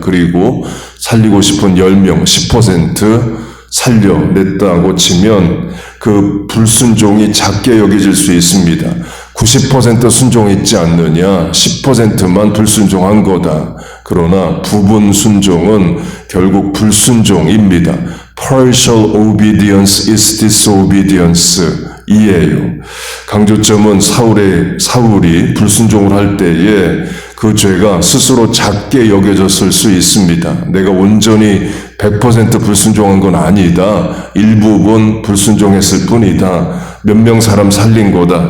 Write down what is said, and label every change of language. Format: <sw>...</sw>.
<ko>그리고 살리고 싶은 10명, 10% 살려냈다고 치면 그 불순종이 작게 여겨질 수 있습니다. 90% 순종했지 않느냐, 10%만 불순종한 거다. 그러나 부분 순종은 결국 불순종입니다.</ko> <en>Partial obedience is disobedience</en> <ko>이에요. 강조점은 사울이 불순종을 할 때에 그 죄가 스스로 작게 여겨졌을 수 있습니다. 내가 온전히 100% 불순종한 건 아니다. 일부분 불순종했을 뿐이다. 몇 명 사람 살린 거다.</ko>